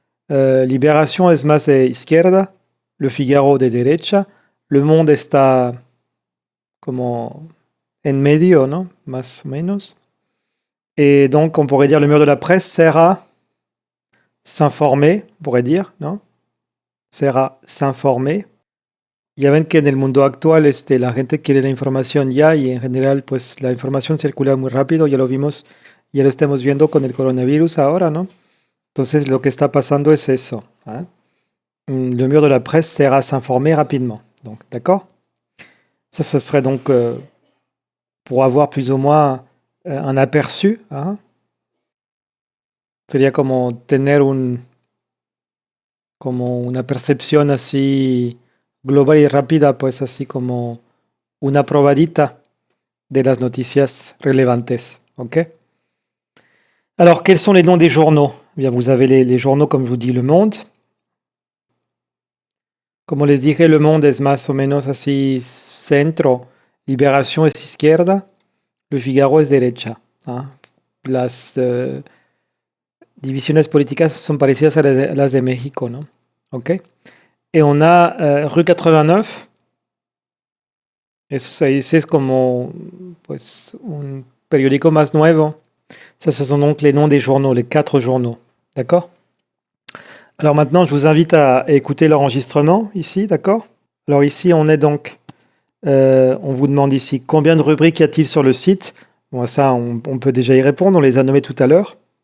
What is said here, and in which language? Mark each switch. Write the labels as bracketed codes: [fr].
[es] Libération es más de izquierda, Le Figaro de derecha. Le Monde está como en medio, ¿no? Más o menos. [fr] Et donc, on pourrait dire le mur de la presse sert à s'informer, on pourrait dire, ¿no? Sert à s'informer. [es] Ya ven que en el mundo actual la gente quiere la información ya y en general pues la información circula muy rápido, ya lo vimos, ya lo estamos viendo con el coronavirus ahora, ¿no? Entonces lo que está pasando es eso. Hein? [fr] Le mur de la presse sert à s'informer rapidement. Donc, d'accord? Ça, ce serait donc pour avoir plus ou moins un aperçu. Hein? [es] Sería como tener como una percepción así global y rápida, pues así como una probadita de las noticias relevantes. ¿Ok? [fr] Alors, quels sont les noms des journaux? Eh bien, vous avez les journaux, comme je vous dis, Le Monde. [es] Como les dije, Le Monde es más o menos así centro, Liberación es izquierda, Le Figaro es derecha. ¿Ah? Las divisiones políticas son parecidas a las de México, ¿no? ¿Ok? [fr] Et on a rue 89. [es] Ese es como pues, un periódico más nuevo. [fr] Ça, ce sont donc les noms des journaux, les 4 journaux. D'accord? Alors maintenant, je vous invite à écouter l'enregistrement ici, d'accord? Alors ici, on est donc... on vous demande ici combien de rubriques y a-t-il sur le site? Bon, ça, on peut déjà y répondre, on les a nommées tout à l'heure.